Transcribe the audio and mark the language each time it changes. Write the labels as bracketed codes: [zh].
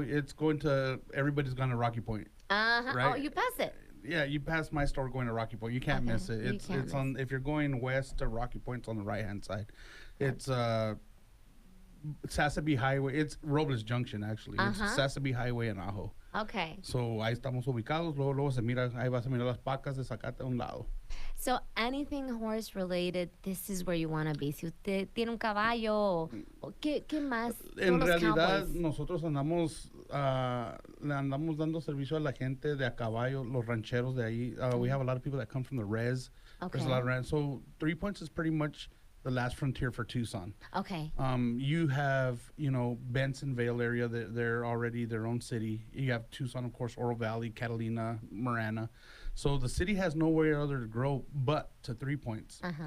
[en] It's going to, everybody's going to Rocky Point. Right? Oh, you pass it. Yeah, you pass my store going to Rocky Point. You can't miss it. It's on, if you're going west to Rocky Point, it's on the right-hand side. It's Sasabe Highway. It's Robles Junction, actually. It's Sasabe Highway in Ajo. Okay. [es] So ahí estamos ubicados. Luego se mira, ahí vas a mirar las pacas de zacate a un lado. [en] So anything horse related, this is where you want to be. [es] Si usted tiene un caballo, ¿qué más? En realidad, nosotros andamos, le andamos dando servicio a la gente de a caballo, los rancheros de ahí. [en] We have a lot of people that come from the res. Okay. There's a lot of ranch. So 3 Points is pretty much the last frontier for Tucson. Okay. You have, you know, Bensonville area, they're already their own city. You have Tucson, of course, Oro Valley, Catalina, Marana. So the city has nowhere other to grow but to 3 Points.